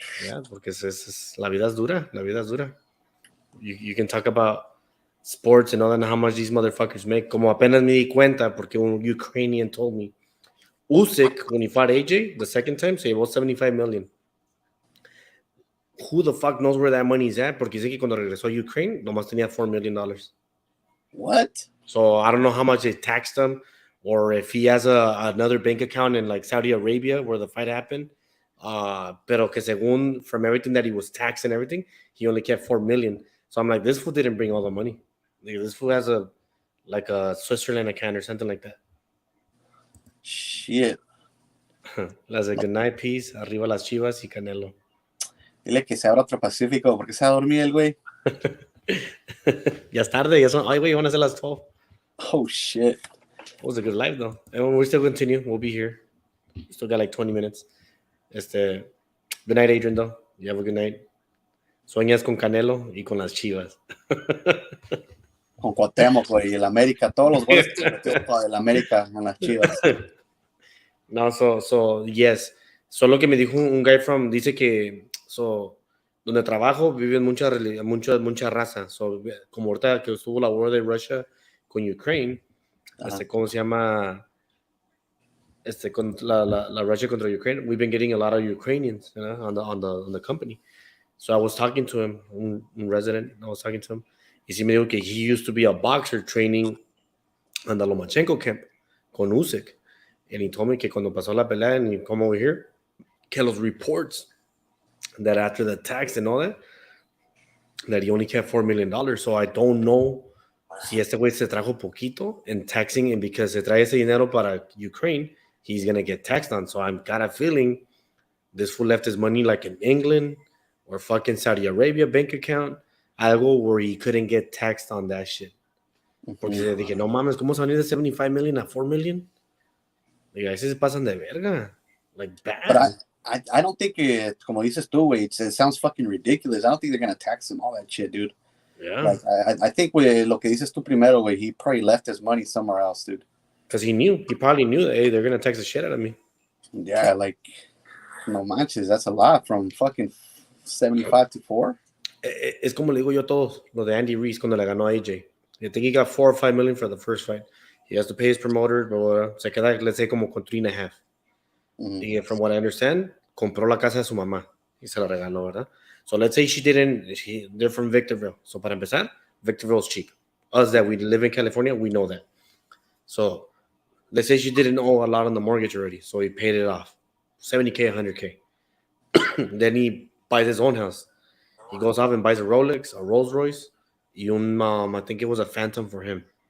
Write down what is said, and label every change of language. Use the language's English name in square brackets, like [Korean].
[Spanish] Yeah, porque la vida es dura. La vida es dura. [English] You can talk about sports and all that and how much these motherfuckers make. [Spanish] Como apenas me di cuenta porque un [English] Ukrainian told me. Usyk, when he fought AJ the second time, [Spanish] se llevó [English] 75 million. Who the fuck knows where that money's at? [Spanish] Porque dice que cuando regresó a Ukraine, nomás tenía $4 million. [English] What? So I don't know how much they taxed him, or if he has another bank account in like Saudi Arabia where the fight happened. [Spanish] Pero que según [English] from everything that he was taxed and everything, he only kept 4 million. So I'm like, this fool didn't bring all the money. Like, this fool has a Switzerland account or something like that. Shit. [Spanish] Las de good night, peace, arriba las Chivas y Canelo. Dile que se abra otro Pacífico porque se va a dormir el güey. Ya es tarde, ya son. Ay, güey, van a ser las 12. [English] Oh shit. It was a good live though. And we still continue. We'll be here. We still got like 20 minutes. Good night, Adrian, though. You have a good night. [Spanish] Sueñas con Canelo y con las Chivas. Con Cuauhtémoc, güey, y el América, todos los goles que metió para el América en las Chivas. [English] No, so yes. [Spanish] Solo que me dijo un guy dice que donde trabajo viven mucha raza. So, como ahorita que estuvo la war de Russia con Ukraine, ¿cómo se llama? Con la Russia contra Ukraine, [English] we've been getting a lot of Ukrainians, you know, on the company. So I was talking to him, un resident, I was talking to him. [Spanish] Y sí me dijo que [English] he used to be a boxer training on the Lomachenko camp con Usyk. And he told me [Spanish] que cuando pasó la pelea [English] and he come over here, que los reports that after the tax and all that he only kept $4 million. So I don't know [Spanish] si este güey se trajo poquito [English] in taxing, and because [Spanish] se trae ese dinero para Ukraine, [English] he's going to get taxed on. So I'm kind of feeling this fool left his money like in England or fucking Saudi Arabia bank account, algo where he couldn't get taxed on that shit. [Spanish] Porque dije, no mames, ¿cómo se van a ir de 75 million a 4 million? Digo, ahí se pasan de verga. [English] Like, bad. But I don't think it, como dices tú, güey, it sounds fucking ridiculous. I don't think they're going to tax him, all that shit, dude. Yeah. Like, I think, güey, [Spanish] lo que dices tú primero, [English] güey, he probably left his money somewhere else, dude. Because he probably knew that, hey, they're going to tax the shit out of me. Yeah, like, no manches, that's a lot from fucking 75 to 4. [Spanish] Es como le digo yo a todos, lo de Andy Reese cuando le ganó a AJ. [English] I think he got 4 or 5 million for the first fight. He has to pay his promoters, but se queda, let's say, [Spanish] como con 3.5. Y [English] from what I understand, [Spanish] compró la casa de su mamá y se la regaló, ¿verdad? [English] So let's say they're from Victorville. So [Spanish] para empezar, [English] Victorville is cheap. Us that we live in California, we know that. So let's say she didn't owe a lot on the mortgage already, so he paid it off. 70K, 100K. Then he buys his own house. He goes off and buys a Rolex, a Rolls Royce, y I think it was a Phantom for him.